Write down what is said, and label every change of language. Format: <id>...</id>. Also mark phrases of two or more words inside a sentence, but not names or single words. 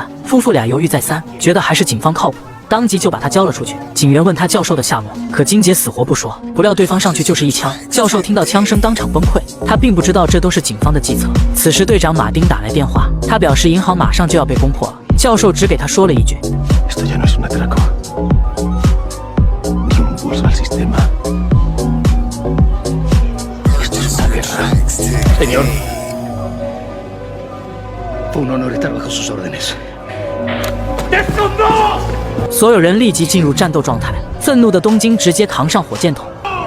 <zh>夫妇俩犹豫再三，觉得还是警方靠谱，当即就把他交了出去。警员问他教授的下落，可金姐死活不说，不料对方上去就是一枪。教授听到枪声当场崩溃，他并不知道这都是警方的计策。此时队长马丁打来电话，他表示银行马上就要被攻破了。教授只给他说了一句</zh> <es>Esto ya no es un atraco, ni un impulso al sistema. Esto es una guerra. Señor, Fue un honor estar bajo sus órdenes.</es> <zh>所有人立即进入战斗状态，愤怒的东京直接扛上火箭筒，</zh>